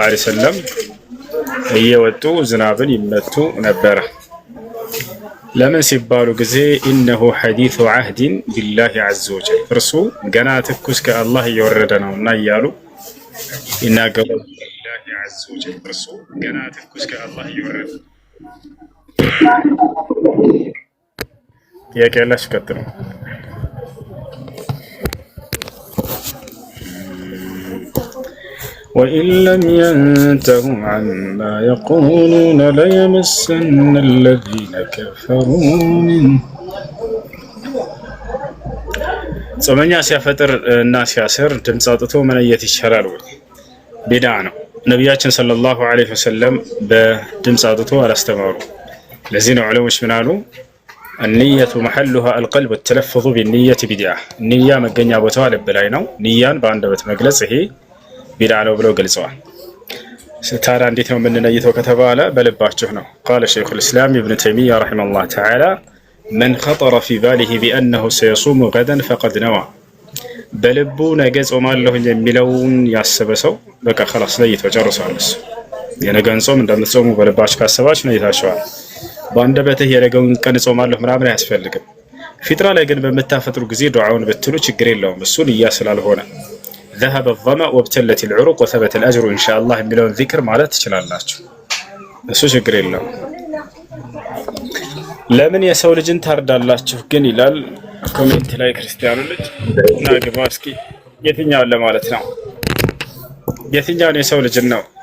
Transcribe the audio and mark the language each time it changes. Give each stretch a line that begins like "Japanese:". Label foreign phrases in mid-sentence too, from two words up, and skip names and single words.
Arabic: عليه وسلم
Amharic: እየወጡ ዝናብን ይመቱ ነበረ። ለምን ሲባሉ ጊዜ
Arabic: إنه حديث عهد بالله عز وجل፣
Amharic: እርሱ ገና ትኩስ ከአላህ እየወረደ ነውና እያሉ ይናገሩ።
Arabic: بالله عز وجل፣
Amharic: እርሱ ገና ትኩስ ከአላህ እየወረደ። ጥያቄ ያላችሁ ቀጥሉ።
Arabic: وإن لم ينتهوا عما يقولون ليمسن الذين كفروا منهم.
Amharic: ጾመኛ ሲያፈጥር እና ሲያስር ድምፅ አውጥቶ መነየት ይቻላል ወይ? ቢድዓ ነው። ነቢያችን
Arabic: صلى الله عليه وسلم
Amharic: በድምፅ አውጥቶ አላስተማሩ። ለዚህ ነው ዑለሞች ምን አሉ?
Arabic: النية محلها القلب والتلفظ بالنية بدعة.
Amharic: ንያ መገኛ ቦታዋ ልብ ላይ ነው። ንያን በአንደበት መግለጽ ይሄ ቢድዓ ነው ብለው ገልጸዋል። ታዲያ እንዴት ነው የምንነይተው ከተባለ በልባችሁ ነው።
Arabic: قال شيخ الإسلام ابن تيمية رحمه الله تعالى من خطر في باله بأنه سيصوم غدا فقد نوى።
Amharic: በልቡ ነገ ጾማለሁኝ የሚለውን ያሰበ ሰው በቃ ኸላስ ነይተው ጨርሷል። እሱ የነገን ጾም እንደምትጾሙ በልባችሁ ካሰባችሁ ነይታችኋል። በአንደበትህ የነገውን ቀን ጾማለሁ ምናምን አያስፈልግም። ፊጥራ ላይ ግን በምታፈጥሩ ጊዜ ዱዓውን ብትሉ ችግር የለውም። እሱ ንያ ስላልሆነ
Arabic: ذهب الظمأ وابتلت العروق وثبت الأجر إن شاء الله
Amharic: የሚለውን ዚክር ማለት ትችላላችሁ። እሱ ችግር የለውም። ለምን የሰው ልጅን ታርዳላችሁ ግን ይላል ኮሜንት ላይ ክርስቲያኑ ልጅ እና ግባ እስኪ የትኛውን ለማለት ነው? የትኛውን የሰው ልጅን ነው?